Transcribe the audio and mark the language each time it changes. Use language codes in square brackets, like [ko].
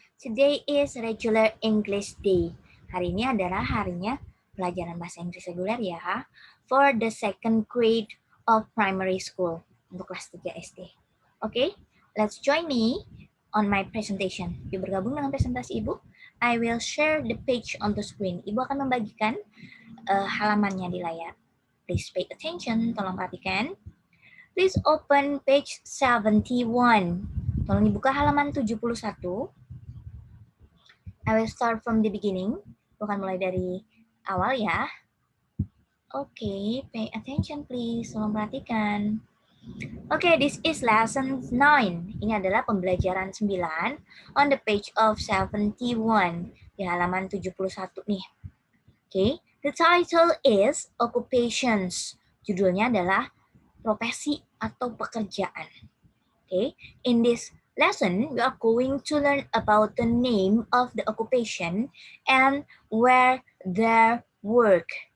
[en] Today is regular English day. [id] Hari ini adalah harinya pelajaran bahasa Inggris reguler ya, [en] for the second grade of primary school, [id] untuk kelas 3 SD. [en] Oke, let's join me on my presentation. [id] Yuk bergabung dengan presentasi Ibu. [en] I will share the page on the screen. [id] Ibu akan membagikan halamannya di layar. [en] Please pay attention, [id] tolong perhatikan. [en] Please open page 71. [id] Tolong dibuka halaman 71. [en] I will start from the beginning. [id] Bukan mulai dari awal ya. Oke, [en] pay attention please, [id] tolong perhatikan. [en] Oke, this is lesson 9. [id] Ini adalah pembelajaran 9 [en] on the page of 71. [id] Di halaman 71 nih. [en] Oke, the title is Occupations. [id] Judulnya adalah profesi atau pekerjaan. [en] Okay, in this lesson, we are going to learn about the name of the occupation and where they work.